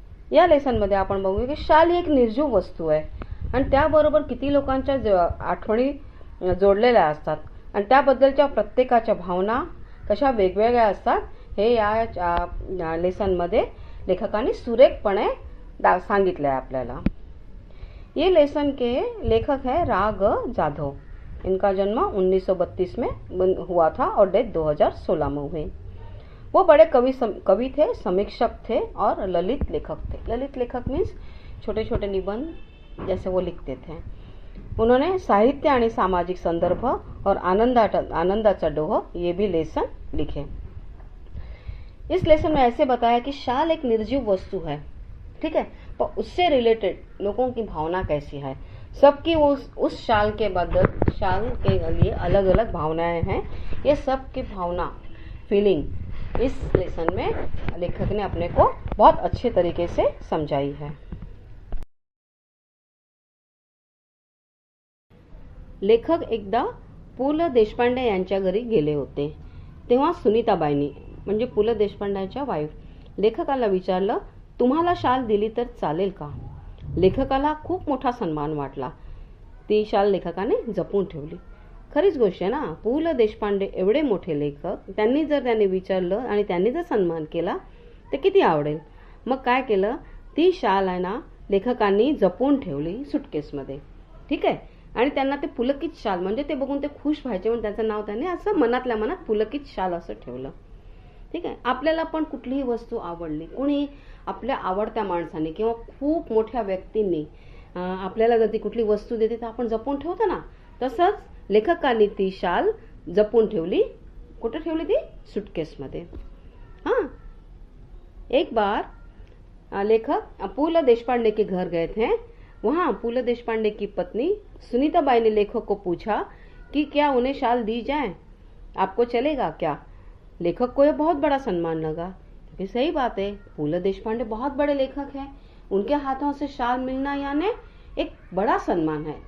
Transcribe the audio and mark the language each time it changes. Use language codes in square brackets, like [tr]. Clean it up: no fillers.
[mr] या लेसनमध्ये आपण बघूया की शाल ही एक निर्जीव वस्तू आहे आणि त्याबरोबर किती लोकांच्या आठवणी जोडलेल्या असतात आणि त्याबद्दलच्या प्रत्येकाच्या भावना कशा वेगवेगळ्या असतात हे या लेसनमध्ये लेखकांनी सुरेखपणे सांगितले आहे आपल्याला. [hi] ये लेसन के लेखक है रा. ग. जाधव. इनका जन्म 1932 में हुआ था और डेथ 2016 में हुई. वो बड़े कवि थे, समीक्षक थे और ललित लेखक थे. ललित लेखक मीन्स छोटे छोटे निबंध जैसे वो लिखते थे. उन्होंने साहित्य आणि सामाजिक संदर्भ और आनंदाचा डोह ये भी लेसन लिखे. इस लेसन में ऐसे बताया कि शाल एक निर्जीव वस्तु है, ठीक है, पर उससे रिलेटेड लोगों की भावना कैसी है. सबकी उस शाल के बदल शाल के लिए अलग अलग भावनाएं हैं. ये सब की भावना फीलिंग इस लेसन में लेखक ने अपने को बहुत अच्छे तरीके से समझाई है. [mr] लेखक एकदा पु ल देशपांडे यांच्या घरी गेले होते. तेव्हा सुनीताबाईंनी म्हणजे पु ल देशपांड्यांच्या वाईफ लेखकाला विचारलं, तुम्हाला शाल दिली तर चालेल का? लेखकाला खूप मोठा सन्मान वाटला. ती शाल लेखकाने जपून ठेवली. खरीच गोष्ट आहे ना, पु ल देशपांडे एवढे मोठे लेखक, त्यांनी विचारलं आणि त्यांनी जर सन्मान केला तर किती आवडेल. मग काय केलं, ती शाल आहे ना लेखकांनी जपून ठेवली सुटकेसमध्ये, ठीक आहे. आणि त्यांना ते पुलकित शाल म्हणजे ते बघून ते खुश व्हायचे म्हणून त्याचं नाव त्यांनी असं मनातल्या मनात पुलकित शाल असं ठेवलं, ठीक आहे. आपल्याला पण कुठलीही वस्तू आवडली, कोणी आपल्या आवडत्या माणसाने किंवा खूप मोठ्या व्यक्तींनी आपल्याला जर ती कुठली वस्तू देते तर आपण जपून ठेवतो ना, तसंच लेखकांनी ती शाल जपून ठेवली. कुठे ठेवली ती? सुटकेसमध्ये. हां. [hi] एक बार लेखक पु ल देशपांडे के घर गए थे. वहाँ पु ल देशपांडे की पत्नी सुनीताबाई ने लेखक को पूछा कि क्या उन्हें शाल दी जाए, आपको चलेगा क्या? लेखक को यह बहुत बड़ा सम्मान लगा, क्योंकि सही बात है, पु ल देशपांडे बहुत बड़े लेखक हैं, उनके हाथों से शाल मिलना यानी एक बड़ा सम्मान है.